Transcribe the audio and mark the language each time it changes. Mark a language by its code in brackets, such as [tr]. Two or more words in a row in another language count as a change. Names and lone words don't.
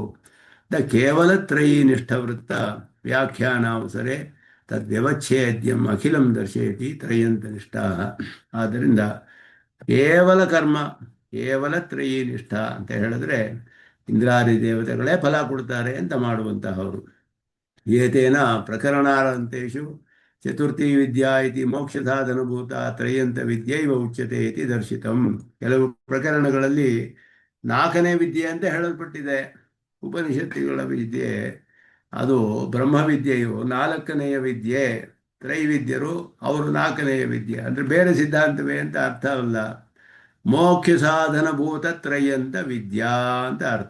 [sa] ಕೇವಲ ತ್ರಯೀ ನಿಷ್ಠವೃತ್ತ ವ್ಯಾಖ್ಯಾನಾವಸರೆ ತದ್ವ್ಯವಚ್ಛೇದ್ಯಂ ಅಖಿಲಂ ದರ್ಶಯತಿ ತ್ರಯಂತ ನಿಷ್ಠ. [kn] ಆದ್ದರಿಂದ ಕೇವಲ ಕರ್ಮ, [sa] ಕೇವಲ ತ್ರಯೀ ನಿಷ್ಠ [kn] ಅಂತ ಹೇಳಿದ್ರೆ ಇಂದ್ರಾದಿ ದೇವತೆಗಳೇ ಫಲ ಕೊಡ್ತಾರೆ ಅಂತ ಮಾಡುವಂತಹವರು. [sa] ಏತೇನ ಪ್ರಕರಣಾರಂತೇಶು ಚತುರ್ಥಿ ವಿದ್ಯಾ ಇತಿ ಮೋಕ್ಷ ಸಾಧನಭೂತ ತ್ರಯಂತ ವಿದ್ಯೈವ ಉಚ್ಯತೆ ಇತಿ ದರ್ಶಿತಂ. [kn] ಕೆಲವು ಪ್ರಕರಣಗಳಲ್ಲಿ 4ನೇ ವಿದ್ಯೆ ಅಂತ ಹೇಳಲ್ಪಟ್ಟಿದೆ. ಉಪನಿಷತ್ತುಗಳ ವಿದ್ಯೆ ಅದು ಬ್ರಹ್ಮವಿದ್ಯೆಯು 4ನೆಯ ವಿದ್ಯೆ, ತ್ರೈವಿದ್ಯರು ಅವರು 4ನೆಯ ವಿದ್ಯೆ. ಅಂದರೆ ಬೇರೆ ಸಿದ್ಧಾಂತವೇ ಅಂತ ಅರ್ಥ ಅಲ್ಲ. [sa] ಮೋಕ್ಷ ಸಾಧನಭೂತ ತ್ರಯಂತ ವಿದ್ಯಾ [kn] ಅಂತ ಅರ್ಥ.